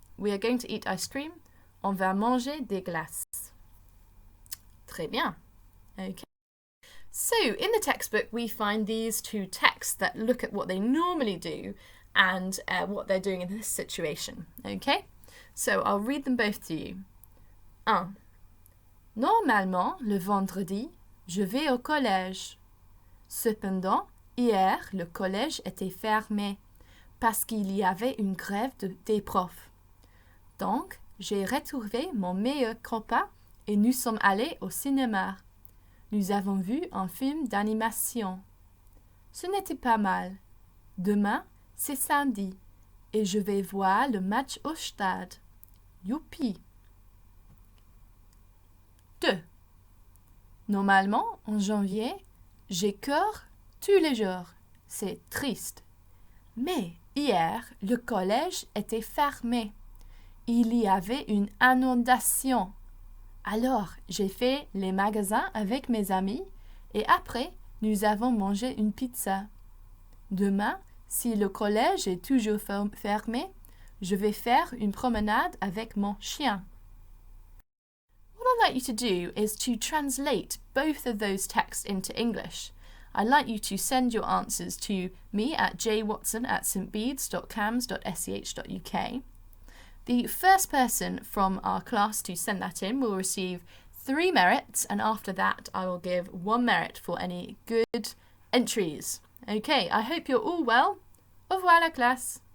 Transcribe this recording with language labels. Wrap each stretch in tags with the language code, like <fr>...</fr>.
<en>We are going to eat ice cream.</en> <fr>On va manger des glaces. Très bien.</fr> <en>Okay. So, in the textbook, we find these two texts that look at what they normally do and what they're doing in this situation. Okay? So, I'll read them both to you. 1.</en> <fr>Normalement, le vendredi, je vais au collège. Cependant, hier, le collège était fermé parce qu'il y avait une grève des profs. Donc, j'ai retrouvé mon meilleur copain et nous sommes allés au cinéma. Nous avons vu un film d'animation. Ce n'était pas mal. Demain, c'est samedi et je vais voir le match au stade. Youpi! 2. Normalement, en janvier, j'ai cours tous les jours. C'est triste. Mais hier, le collège était fermé. Il y avait une inondation. Alors, j'ai fait les magasins avec mes amis et après, nous avons mangé une pizza. Demain, si le collège est toujours fermé, je vais faire une promenade avec mon chien.</fr> <en>What I'd like you to do is to translate both of those texts into English. I'd like you to send your answers to me at jwatson@stbedes.cams.sch.uk. The first person from our class to send that in will receive 3 merits, and after that I will give 1 merit for any good entries. Okay, I hope you're all well.</en> <fr>Au revoir la classe.</fr>